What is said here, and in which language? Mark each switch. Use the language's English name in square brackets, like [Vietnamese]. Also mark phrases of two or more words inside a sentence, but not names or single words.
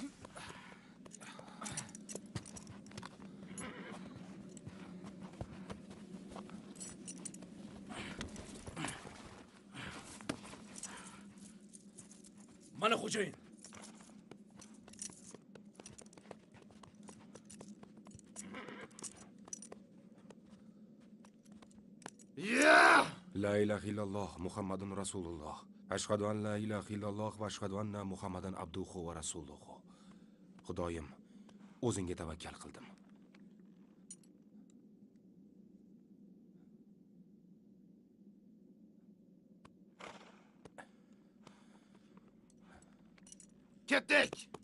[Uzbek] Mana xo'jayin. [Arabic] لا إله إلا الله محمد رسول الله. أشهد أن لا إله إلا الله وأشهد أن محمدا عبده ورسوله. [Uzbek] Xudoyim, o'zingga tavakkal qildim. Ketdik.